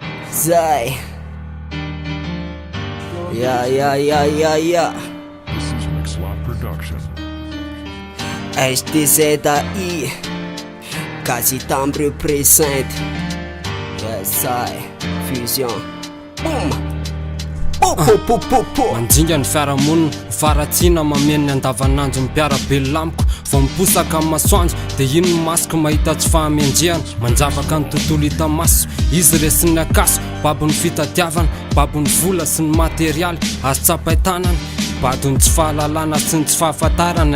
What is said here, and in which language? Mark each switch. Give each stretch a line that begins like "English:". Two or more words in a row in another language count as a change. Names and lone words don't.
Malagasy: Zay.
English: Yeah. This is McSwap Production. HTZI Kazitam represent. Yes, I Fusion. Boom.
Malagasy: Manjinga ny fiarahamonina faratsiana mameny andavanandro mipiarabelona amiko vao miposaka amin'ny masoandro dia ino ny masoko mahita tsy fahamenjehana manjavaka ny tontolo hita maso izy resy ny akaso babony fitadiavana babony vola sy ny materialy azo tsapain-tanana badony tsy fahalalana sy ny tsy fahafantarana